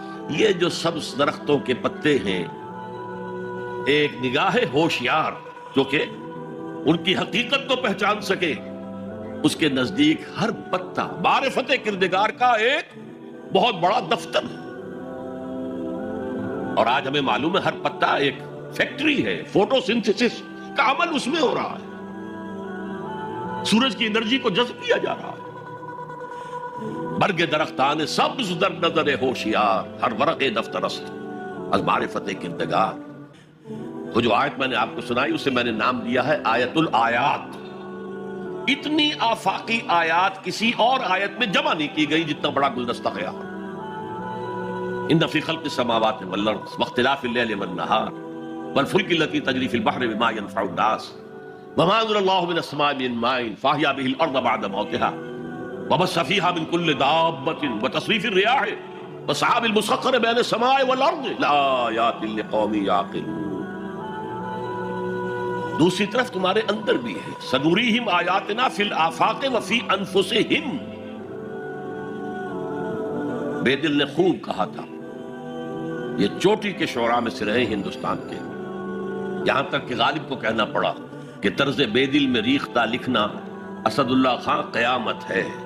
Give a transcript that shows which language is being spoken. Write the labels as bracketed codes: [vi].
[ur] یہ جو سبز درختوں کے پتے ہیں، ایک نگاہ ہوشیار جو کہ ان کی حقیقت کو پہچان سکے، اس کے نزدیک ہر پتا معرفت کردگار کا ایک بہت بڑا دفتر ہے. اور آج ہمیں معلوم ہے ہر پتا ایک فیکٹری ہے، فوٹو سنتھسس کا عمل اس میں ہو رہا ہے، سورج کی انرجی کو جذب کیا جا رہا ہے. [fa] برگ درختان سبز در نظر ہوشیار ہر ورق دفترست از معرفت کردگار. [ur] وہ جو آیت میں نے آپ کو سنائی اسے میں نے نام دیا ہے آیت الآیات. اتنی آفاقی آیات کسی اور آیت میں جمع نہیں کی گئی جتنا بڑا گلدستہ ہے. [ar] ان فی خلق السماوات والارض واختلاف اللیل والنہار والفلک التی تجری فی البحر بما ينفع الناس وما انزل اللہ من السماء من ماء فاحیا به الارض بعد موتها وبث فيها من كل دابة وتصريف الرياح والسحاب المسخر بين السماء والارض لآيات لقوم يعقلون. [ur] دوسری طرف تمہارے اندر بھی ہے [ar] سنوریہم آیاتنا فی الآفاق وفی انفسہم. [ur] بے دل نے خوب کہا تھا، یہ چوٹی کے شعراء میں سے رہے ہندوستان کے، یہاں تک کہ غالب کو کہنا پڑا کہ طرز بے دل میں ریختہ لکھنا اسد اللہ خان قیامت ہے.